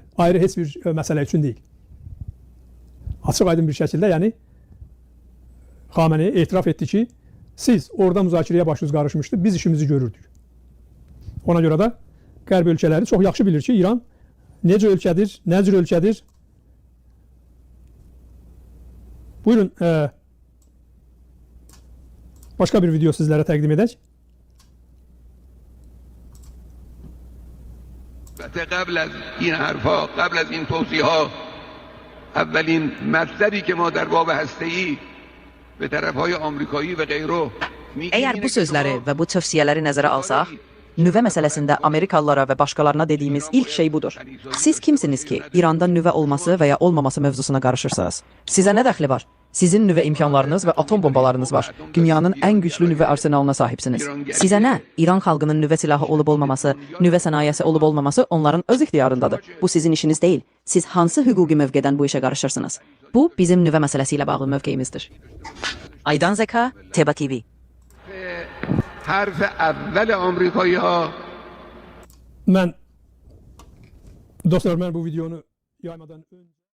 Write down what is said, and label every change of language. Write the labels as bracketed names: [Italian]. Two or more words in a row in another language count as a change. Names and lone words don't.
[Azerbaijani] Ayrı heç bir məsələ üçün deyil. Açıq aydın bir şəkildə, yəni Xameneyi etiraf etdi ki, siz orada müzakirəyə başınız qarışmışdı, biz işimizi görürdük. Ona görə də Qərb ölkələri çox yaxşı bilir ki, İran necə ölkədir, nə cür ölkədir. Buyurun, başqa bir video sizlərə təqdim edək. [Persian] قبل از این حرفا، قبل از این توضیحات، اولین مطلبی که ما در باب هسته‌ای به طرفهای آمریکایی و غیره [Azerbaijani] Əgər bu sözləri və bu tövsiyələri nəzərə alsaq, nüvə məsələsində Amerikalılara və başqalarına dediyimiz ilk şey budur. Siz kimsiniz ki, İranda nüvə olması və ya olmaması mövzusuna qarışırsınız? Sizə nə dəxli var? Sizin nüvə imkanlarınız və atom bombalarınız var. Dünyanın ən güclü nüvə arsenalına sahibsiniz. Sizə nə? İran xalqının nüvə silahı olub olmaması, nüvə sənayesi olub olmaması onların öz ixtiyarındadır. Bu sizin işiniz deyil. Siz hansı hüquqi mövqedən bu işə qarışırsınız? Bu bizim nüvə məsələsi ilə bağlı mövqeyimizdir. Aydan Zeka, Teba TV. [Persian] حرف اول آمریکایی ها [Azerbaijani] Dostlar, mən bu videonu yaymadan önce